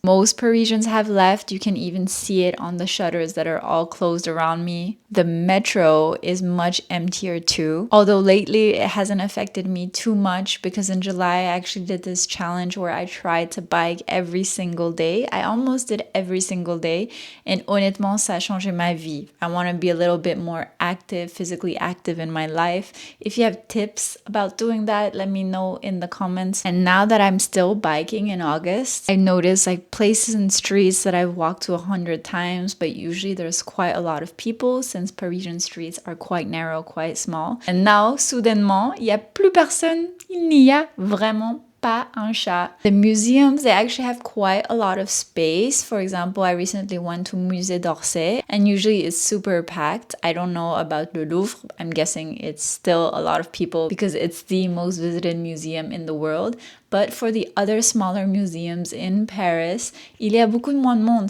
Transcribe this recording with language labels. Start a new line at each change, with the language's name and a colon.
English: Most Parisians have left. You can even see it on the shutters that are all closed around me. The metro is much emptier too. Although lately it hasn't affected me too much because in July I actually did this challenge where I tried to bike every single day. I almost did every single day.
French: And honnêtement, ça a changé ma vie.
English: I want to be a little bit more active, physically active in my life. If you have tips about doing that, let me know in the comments. And now that I'm still biking in August, I notice like places and streets that I've walked to 100 times, but usually there's quite a lot of people since Parisian streets are quite narrow, quite small.
French: And now, soudainement, il n'y a plus personne. Il n'y a vraiment pas un chat.
English: The museums, they actually have quite a lot of space. For example, I recently went to Musée d'Orsay and usually it's super packed. I don't know about the Louvre. I'm guessing it's still a lot of people because it's the most visited museum in the world. But for the other smaller museums in Paris, il y a beaucoup moins de monde.